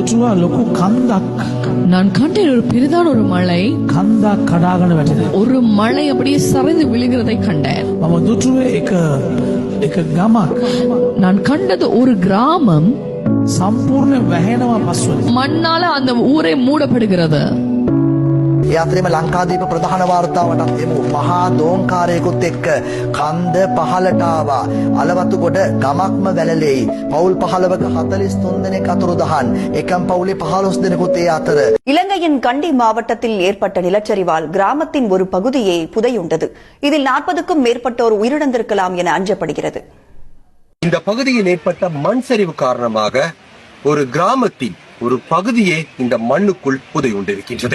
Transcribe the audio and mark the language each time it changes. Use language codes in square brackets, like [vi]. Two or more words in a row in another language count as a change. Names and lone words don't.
[si] ලොකු කන්දක් [ta] நான் கண்டேன் ஒரு பெரிதான ஒரு மலை, [si] කන්දක් කඩාගෙන වැටෙන. [ta] ஒரு மலை அப்படியே சரிந்து விழுகிறதை கண்டேன். [si] මම දුටුවේ එක ගමක් [ta] நான் கண்டது ஒரு கிராமம் [si] සම්පූර්ණ වැහෙනවා පස්වල. [ta] மண்ணால அந்த ஊரே மூடப்படுகிறது. [si] ඒ අතරෙම ලංකාදීප ප්‍රධාන වාර්තාවටත් එමු. මහා දෝංකාරයෙකුත් එක්ක කන්ද පහලට ආවා. අලවතුගොඩ ගමක්ම වැළලෙයි. පවුල් 15ක 43 දෙනෙක් අතුරුදහන්. එකම පවුලේ 15 දෙනෙකුත් ඒ අතර. [ta] இலங்கையின் கண்டி மாவட்டத்தில் ஏற்பட்ட நிலச்சரிவால் கிராமத்தின் ஒரு பகுதியே புதையுண்டது. இதில் 40க்கும் மேற்பட்டோர் உயிரிழந்திருக்கலாம் என அஞ்சப்படுகிறது. இந்த பகுதியில் ஏற்பட்ட மண் சரிவு காரணமாக ஒரு கிராமத்தின் ஒரு பகுதியே இந்த மண்ணுக்குள் புதையுண்டிருக்கின்றது.